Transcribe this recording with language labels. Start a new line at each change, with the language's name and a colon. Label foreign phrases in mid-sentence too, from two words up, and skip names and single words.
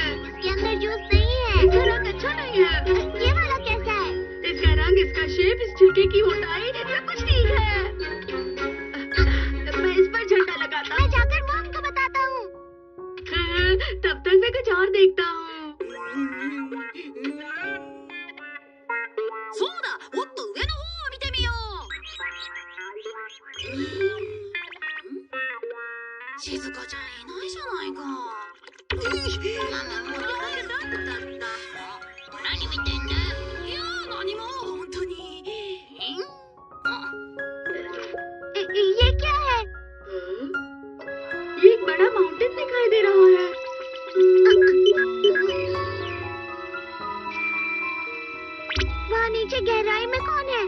Hindi: इसके अंदर जूस नहीं है। इसका रंग अच्छा नहीं है। ये वाला कैसा है? इसका रंग, इसका शेप, इस छिलके की मोटाई, सब कुछ ठीक है। मैं इस पर झंडा लगाता। मैं जाकर मॉम को बताता हूँ। तब तक और देखता हूँ।
Japanese: そうだ、もっと上の方を見てみよう。静香ちゃんいないじゃないか。何見てんだ？いや、何も、本当に。
Hindi: ये क्या है? ये एक बड़ा माउंटेन दिखाई दे रहा है। वहाँ नीचे गहराई में कौन है?